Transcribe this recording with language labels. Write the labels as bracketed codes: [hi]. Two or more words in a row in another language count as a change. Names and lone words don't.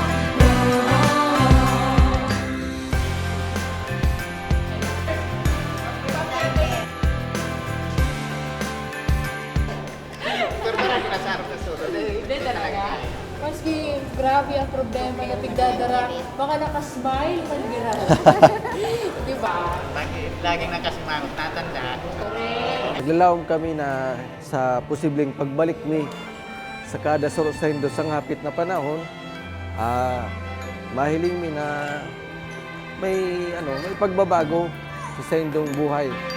[bik] Maski grabe ang problema na pigdadara, baka nakasmile, magbira. [tl] Di ba? Laging nakasimangot, natanda. [bik] Naglalawag kami na sa posibleng pagbalik mi sa kada sa Indo sa hapit na panahon, mahiling mi na may pagbabago sa Indong buhay.